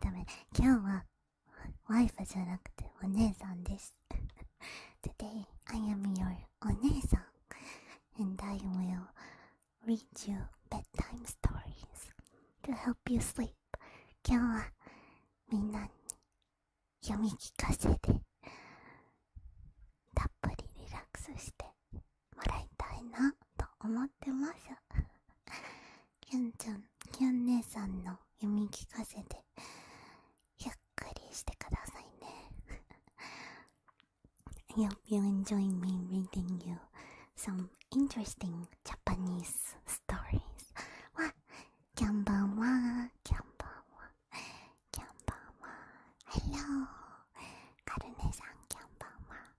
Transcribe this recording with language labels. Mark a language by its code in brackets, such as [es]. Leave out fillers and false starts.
[ja] 今日はワイフじゃなくてお姉さんです。 [en] Today I am your お姉さん and I will read you bedtime stories to help you sleep. [ja] 今日はみんなに読み聞かせでたっぷりリラックスしてもらいたいなと思ってます。キャンちゃん、キャン姉さんの読み聞かせでゆっくりしてくださいね。 [en] I hope you enjoy me reading you some interesting Japanese stories. [ja] わ、キャンバンは、キャンバンは、キャンバンは、Hello! カルネさん、キャンバンは。